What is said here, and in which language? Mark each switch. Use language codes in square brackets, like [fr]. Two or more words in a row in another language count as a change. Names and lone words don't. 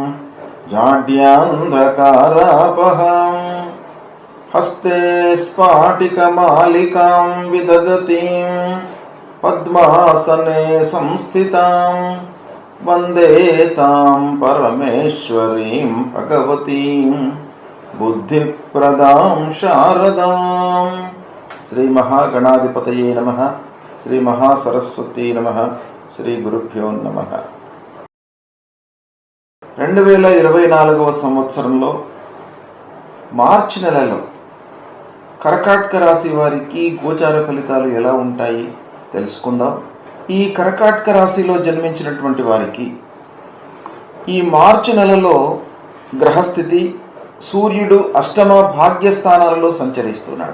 [sa] जाड्यान्धकारापहां हस्ते स्फाटिकमालिकां विदधतीं पद्मासने संस्थितां वन्दे तां परमेश्वरीं भगवतीं बुद्धिप्रदां शारदां। श्री महागणाधिपतये नमः। श्री महासरस्वती नमः। శ్రీ గురుభ్యో నమః. [te] 2024వ సంవత్సరంలో మార్చి నెలలో కర్కాటక రాశి వారికి గోచార ఫలితాలు ఎలా ఉంటాయి తెలుసుకుందాం. ఈ కర్కాటక రాశిలో జన్మించినటువంటి వారికి ఈ మార్చి నెలలో గ్రహస్థితి సూర్యుడు అష్టమ భాగ్యస్థానాలలో సంచరిస్తున్నాడు.